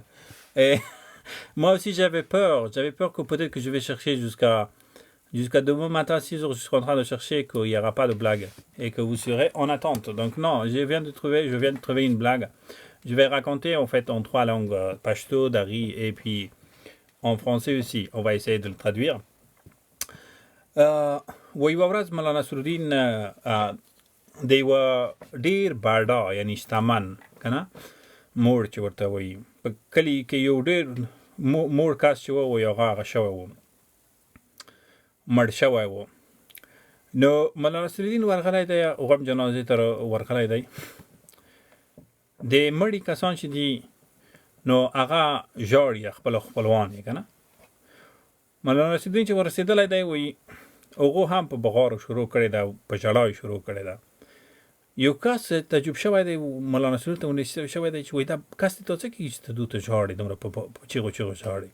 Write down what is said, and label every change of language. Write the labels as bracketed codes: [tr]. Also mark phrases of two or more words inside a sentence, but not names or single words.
[fr] Et moi aussi j'avais peur. J'avais peur que peut-être que je vais chercher jusqu'à demain matin à 6 heures. Je suis en train de chercher qu'il n'y aura pas de blague. Et que vous serez en attente. Donc non, je viens de trouver une blague. Je vais raconter en fait en 3 langues. Pashto, Dari et puis en français aussi. On va essayer de le traduire. [ps] ویوه مولانا نصرالدین د یوه ډیر باډا یعنی شتمن کنه موړ چې ورته وایي په کلي کې یو ډیر موړ کس چې و یو هغه شوی و مړ شوی و نو مولانا نصرالدین ورغلی دی غم جنازې ته ورغلی دی د مړي کسان چې دي نو هغه ژاړي خپل خپلوان یې کنه مولانا نصرالدین چې ورسېدلی دی وایي هغه هم په بغارو شروع کړی دا په ژړا شروع کړی دا یو کس تجرب شوی دی مولانا نصرالدین ته ونیسل شوی دی چې وایي دا کس ته څه کېږي چې ته دوی ته ژاړې دومره په چیغو چیغو ژاړې.